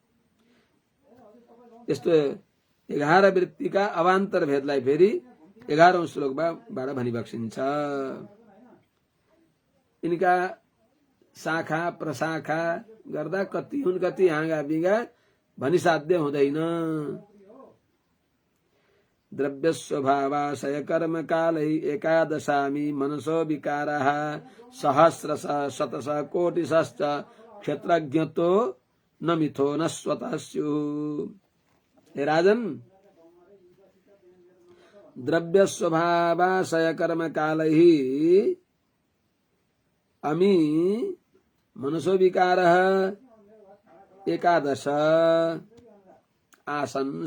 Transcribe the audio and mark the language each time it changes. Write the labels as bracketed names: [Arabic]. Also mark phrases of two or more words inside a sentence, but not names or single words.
[Nepali] यस्तो 11 वृत्तिका अवान्तर भेदलाई फेरि 11औं श्लोकबाट भनिबक्सिन्छ। यिनका शाखा प्रशाखा गर्दा कति हुन्, कति हाँगा बिगा भनिसाध्य हुँदैन। [Sanskrit] द्रव्य स्वभावाशय कर्म कालै एकादशामी मनसो विकाराः सहस्रशः शतशः कोटिशश्च क्षेत्रज्ञतो न मिथो न स्वतः स्युः। हे राजन, द्रव्य स्वभावाशय कर्म कालै अमी मनसो विकारः एकादश आसन।